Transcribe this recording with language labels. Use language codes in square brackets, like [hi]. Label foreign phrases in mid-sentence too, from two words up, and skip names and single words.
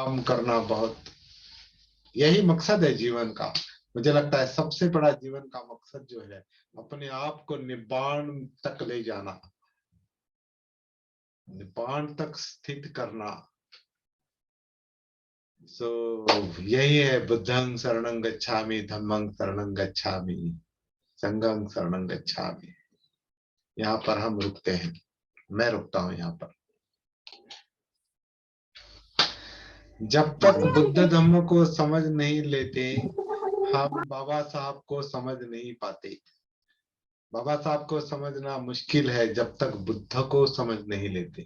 [hi] ये काम करना बहुत यही मकसद है जीवन का। मुझे लगता है सबसे बड़ा जीवन का मकसद जो है अपने आप को निब्बाण तक ले जाना, निब्बाण तक स्थित करना। सो यही है [pi] बुद्धं शरणं गच्छामि, धम्मं शरणं गच्छामि, संघं शरणं गच्छामि। [hi] यहाँ पर हम रुकते हैं, मैं रुकता हूं यहाँ पर। जब तक बुद्ध धम्म को समझ नहीं लेते हम बाबा साहब को समझ नहीं पाते। बाबा साहब को समझना मुश्किल है जब तक बुद्ध को समझ नहीं लेते।